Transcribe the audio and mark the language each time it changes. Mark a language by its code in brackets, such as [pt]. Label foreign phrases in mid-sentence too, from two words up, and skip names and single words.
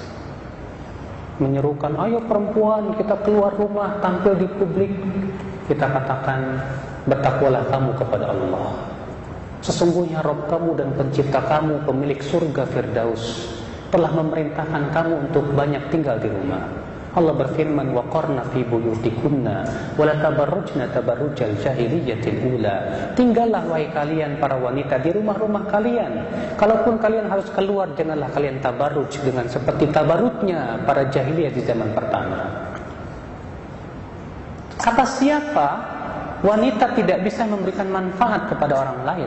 [id] Menyerukan, ayo perempuan kita keluar rumah, tampil di publik. Kita katakan, bertakwalah kamu kepada Allah. Sesungguhnya Rabb kamu dan pencipta kamu, pemilik surga Firdaus, telah memerintahkan kamu untuk banyak tinggal di rumah. Allah berfirman, [ar] وقرن في بيوتكن ولا تبرجن تبرج الجاهلية الأولى. [id] Tinggallah wahai kalian para wanita di rumah-rumah kalian. Kalaupun kalian harus keluar, janganlah kalian tabarruj dengan seperti tabarrujnya para jahiliyah di zaman pertama. Kata siapa wanita tidak bisa memberikan manfaat kepada orang lain?